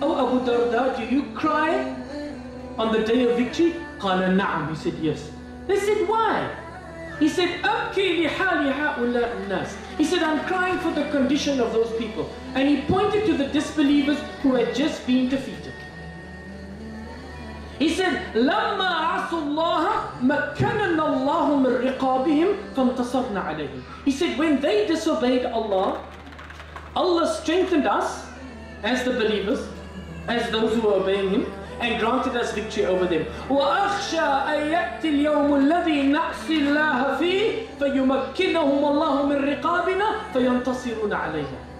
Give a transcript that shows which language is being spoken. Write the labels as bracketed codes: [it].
[en] Oh Abu Darda, do you cry on the day of victory? [ar] Qala na'am, [en] he said yes. They said, why? He said, [ar] Abki li hali ha'ula an-nas. [en] He said, I'm crying for the condition of those people. And he pointed to the disbelievers who had just been defeated. He said, [ar] لَمَّا عَصُوا اللَّهَ مَكَّنَنَّ اللَّهُ مِنْ رِقَابِهِمْ فَانْتَصَرْنَا عَلَيْهِمْ. [en] He said, when they disobeyed Allah, Allah strengthened us as the believers, as those who were obeying Him, and granted us victory over them. [ar] وَأَخْشَى أَن يَأْتِ الْيَوْمُ الَّذِي نَعْصِي اللَّهَ فِيهِ فَيُمَكِّنَهُمُ اللَّهُ مِنْ رِقَابِنَا فَيَنْتَصِرُونَ عَلَيْهَا.